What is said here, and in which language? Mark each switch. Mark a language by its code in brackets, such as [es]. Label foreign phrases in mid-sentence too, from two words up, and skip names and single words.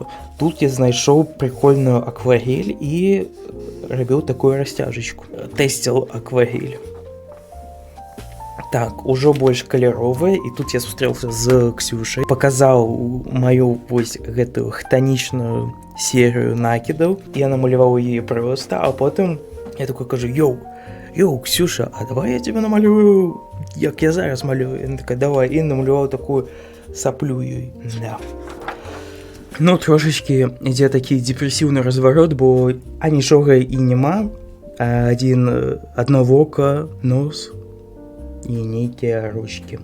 [be] Тут я знайшоў прикольную акварель і рабіў такую расцяжачку. Тэсціл акварель. Так, ужо больш каляровая, і тут я сустрэўся з Ксюшай, паказаў маю вось гэтую хтанічную серыю накідаў. Я намаляваў яе проста, а потым я такой кажу: Йоу, Ксюша, а давай я тебе намалюю, як я зараз малюю. Яна такая: давай, і намалюваў такую саплю ёй. Да. Ну, трошечки ідзе такі депрэсіўны разварот, бо нічога і няма, адно вока, нос і нейкія ручкі.